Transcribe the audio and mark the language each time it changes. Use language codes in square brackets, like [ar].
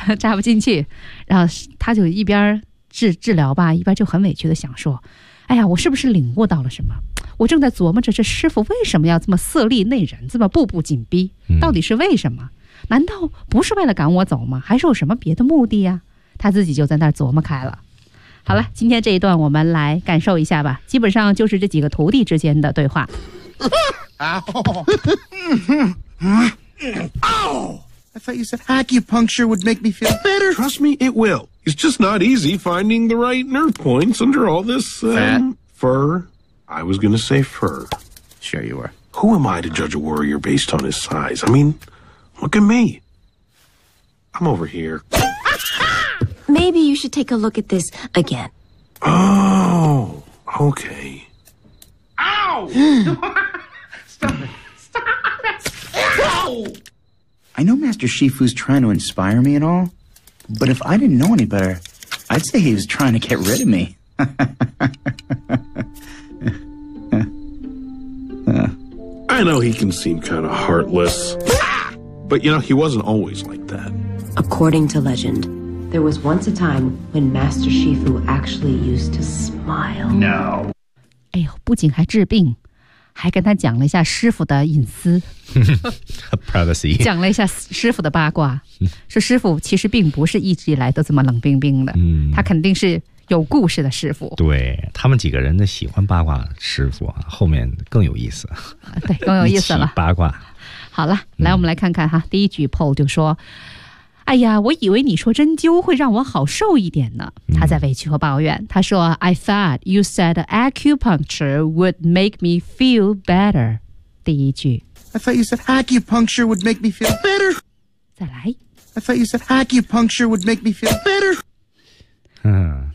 [zh] 扎不进去，然后他就一边 治疗吧，一边就很委屈的想说，哎呀我是不是领悟到了什么，我正在琢磨着这师傅为什么要这么色厉内荏，这么步步紧逼，到底是为什么、难道不是为了赶我走吗，还是有什么别的目的呀、他自己就在那琢磨开了。好了，今天这一段我们来感受一下吧，基本上就是这几个徒弟之间的对话。 [en] Ow! I thought you said acupuncture would make me feel better. Trust me, it will. It's just not easy finding the right nerve points under all this, fur. I was gonna say fur. Sure you were. Who am I to judge a warrior based on his size? I mean, look at me. I'm over here. Maybe you should take a look at this again. Oh, okay. Ow! Stop it. Ow! I know Master Shifu's trying to inspire me and all, but if I didn't know any better, I'd say he was trying to get rid of me. I know he can seem kind of heartless, but you know, he wasn't always like that. According to legend,There was once a time when Master Shifu actually used to smile. No. [zh] 哎呦，不仅还治病，还跟他讲了一下师傅的隐私。 [en] Privacy. [zh] 讲了一下师傅的八卦，说师傅其实并不是一直以来都这么冷冰冰的，他肯定是有故事的师傅。对，他们几个人的喜欢八卦师傅，后面更有意思。对，更有意思了。八卦。好了，来我们来看看哈，第一句 Paul 就说，哎呀，我以为你说针灸会让我好受一点呢。他在委屈和抱怨，他说 [en] I thought you said acupuncture would make me feel better. [zh] 第一句 [en] I thought you said acupuncture would make me feel better. [zh] 再来 [en] I thought you said acupuncture would make me feel better.